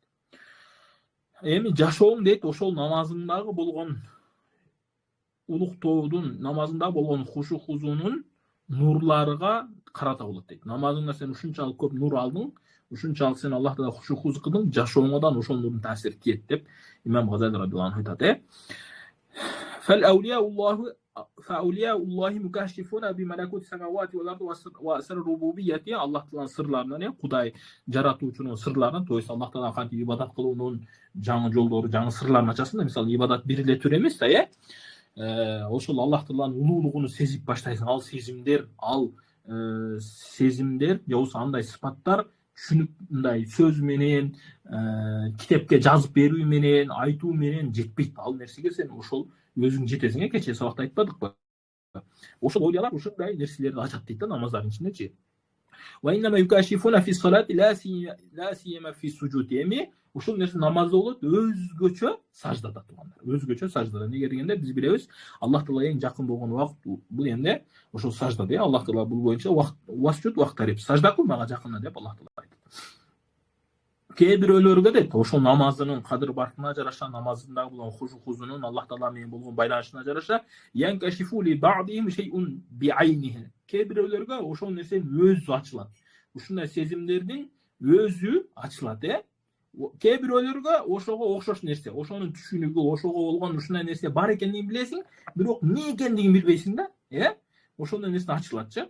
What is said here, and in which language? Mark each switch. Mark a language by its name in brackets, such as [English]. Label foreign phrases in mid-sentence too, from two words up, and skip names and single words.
[Kyrgyz] Эми жашооң дейт, ошол намазыңдагы болгон улуктоодун, намазында болгон хушу-хузунун нурларга карата болот дейт. Намазыңда сен ушунчалык көп нур алдың, ушунчалык сен Аллахтан хушу-хуз кылдың, жашооңдан ошол нурдун таасири тиет деп имам Газали [Arabic] رضي الله عنه [Kyrgyz] айтат. [Arabic] فأولياء الله مكاشفون بملكوت السماوات والأرض وسر الربوبية. [Kyrgyz] Аллах Тааланын сырларынан, Кудай жаратуучунун сырларынан, [Russian] то есть [Kyrgyz] Аллах Таалага кантип ибадат кылуунун жаңы жолдору, жаңы сырларын ачасың да. Мисалы, ибадат бир эле түр эмес да, ошол Аллах Тааланын улуулугун сезип баштайсың. Ал сезимдер, же болбосо андай сыпаттар түшүнүп, мындай сөз менен, китепке жазып берүү менен, айтуу менен жетпейт. Ал нерсеге сен ошол өзүң жетесиң. Кечээ сабакта айтпадыкпы? Ошол оюялар ушундай нерселерди ачат дейт да намаздардын ичиндечи. [Arabic] وإنما يكاشفون في الصلاة لا سيما في السجود. [Kyrgyz] Эми ушул нерсе намазда болот, өзгөчө саждада турганда. Өзгөчө саждада. Неге дегенде биз билебиз, Аллах Таалага эң жакын болгон убакыт бул эмне? Ошол сажда де. Аллах Таала бул боюнча [Arabic] واسجد واقترب, [Kyrgyz] сажда кыл мага жакында деп Аллах Таала айтат. Кээ бирөөлөргө дейт, ошол намазынын кадыр баркына жараша, намазында болгон хушу-хузунун Аллах Таала менен болгон байланышына жараша, [Arabic] ينكشف لبعضهم شيء بعينه. [Kyrgyz] Кээ бирөөлөргө ошол нерсе өзү ачылат. Ушундай сезимдердин өзү ачылат, Кээ бирөөлөргө ошого окшош нерсе, ошонун түшүнүгү, ошого болгон ушундай нерсе бар экендигин билесиң, бирок эмне экендигин билбейсиң да, ошондой нерсе ачылатчы.